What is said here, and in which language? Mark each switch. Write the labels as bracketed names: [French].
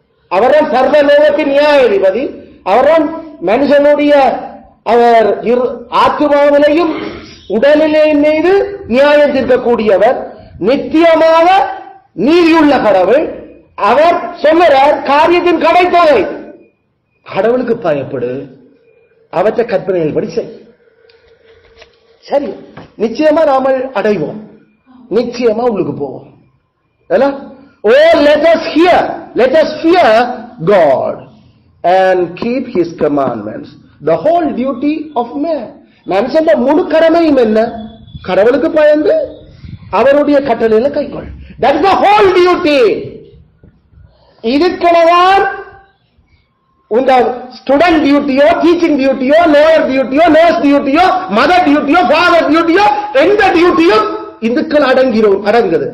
[Tamil] அவர்தான் சர்வ லோகத்தின் நியாயாதிபதி. அவர்தான் மனுஷனுடைய அவர் ஆத்மாவிலையும் உடலிலே மீது நியாயம் தீர்க்கக்கூடியவர், நித்தியமாக நீதியுள்ள கடவுள். அவர் சொல்லுறார் காரியத்தின் கடை தொகை. கடவுளுக்கு பயப்படு, அவற்றை கற்பனைகள் படி செய். சரி, நிச்சயமா நாம அடைவோம், நிச்சயமா உள்ளுக்கு போவோம். [English] Oh, let us fear God and keep His commandments. The whole duty of man. [Tamil] மனுஷன் முழு கடமையும் என்ன? கடவுளுக்கு பயந்து அவருடைய கட்டளையில கைக்கொள். [English] That is the whole duty. [Tamil] இதுக்கெல்லாம் உங்க student டியூட்டியோ, teaching டியூட்டியோ, lower டியூட்டியோ, nurse டியூட்டியோ, mother டியூட்டியோ, father டியூட்டியோ, எந்த டியூட்டியும் இதுக்கள் அடங்குது.